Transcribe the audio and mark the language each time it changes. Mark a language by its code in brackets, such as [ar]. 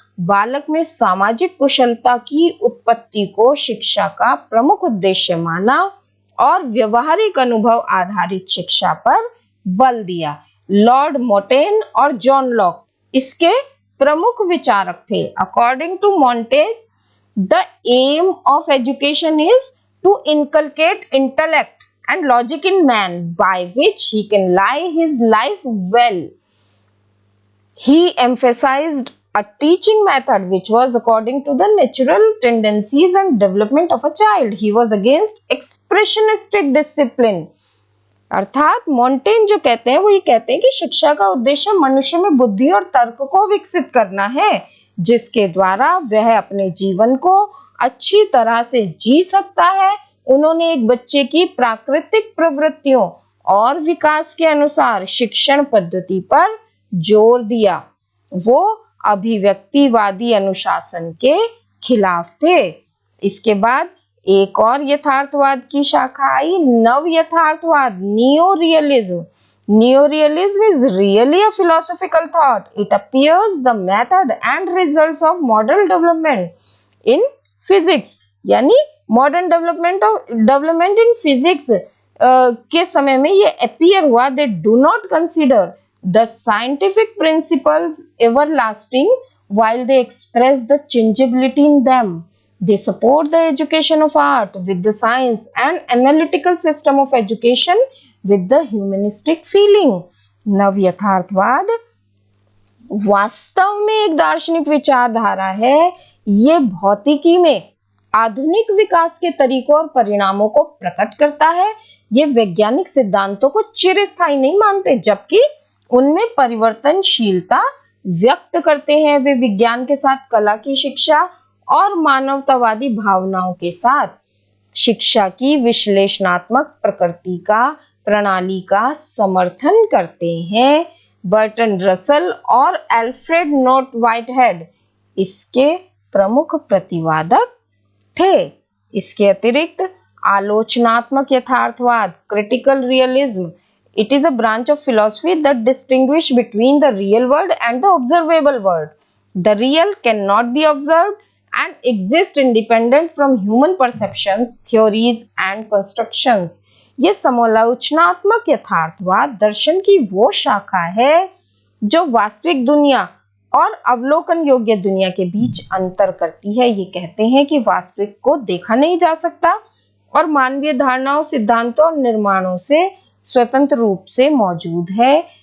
[hi] बालक में सामाजिक कुशलता की उत्पत्ति को शिक्षा का प्रमुख उद्देश्य माना और व्यवहारिक अनुभव आधारित शिक्षा पर बल दिया। लॉर्ड मोंटेन और जॉन लॉक इसके प्रमुख विचारक थे। [en] According to Montaigne, the aim of education is to inculcate intellect and logic in man by which he can live his life well. He emphasized a teaching method which was according to the natural tendencies and development of a child. He was against expressionistic discipline. [hi] अर्थात mountain जो कहते हैं वो ये कहते हैं कि शिक्षा का उद्देश्य मनुष्य में बुद्धि और तर्क को विकसित करना है, जिसके द्वारा वह अपने जीवन को अच्छी तरह से जी सकता है। उन्होंने एक बच्चे की प्राकृतिक प्रवृत्तियों और विकास के अनुसार शिक्षण पद्धति पर जोर दिया। वो अभिव्यक्तिवादी अनुशासन के खिलाफ थे। इसके बाद एक और यथार्थवाद की शाखा आई, नव यथार्थवाद, neo realism. [en] Neo realism is really a philosophical thought. It appears the method and results of modern development in physics, यानी modern development in physics [hi] के समय में ये [en] appear हुआ। They do not consider the scientific principles everlasting while they express the changeability in them. They support the education of art with the science and analytical system of education with the humanistic feeling. [hi] नव यथार्थवाद वास्तव में एक दार्शनिक विचारधारा है। ये भौतिकी में आधुनिक विकास के तरीकों और परिणामों को प्रकट करता है। ये वैज्ञानिक सिद्धांतों को चिरस्थायी नहीं मानते, जबकि उनमें परिवर्तनशीलता व्यक्त करते हैं। वे विज्ञान के साथ कला की शिक्षा और मानवतावादी भावनाओं के साथ शिक्षा की विश्लेषणात्मक प्रणाली का समर्थन करते हैं। बर्टन रसल और एल्फ्रेड नोट व्हाइटहेड इसके प्रमुख प्रतिवादक थे। इसके अतिरिक्त आलोचनात्मक यथार्थवाद, [en] Critical realism, it is a branch of philosophy that distinguish between the real world and the observable world. The real cannot be observed and exist independent from human perceptions, theories and constructions. [hi] ये समालोचनात्मक यथार्थवाद दर्शन की वो शाखा है जो वास्तविक दुनिया और अवलोकन योग्य दुनिया के बीच अंतर करती है। ये कहते हैं कि वास्तविक को देखा नहीं जा सकता और मानवीय धारणाओं, सिद्धांतों और निर्माणों से स्वतंत्र रूप से मौजूद है।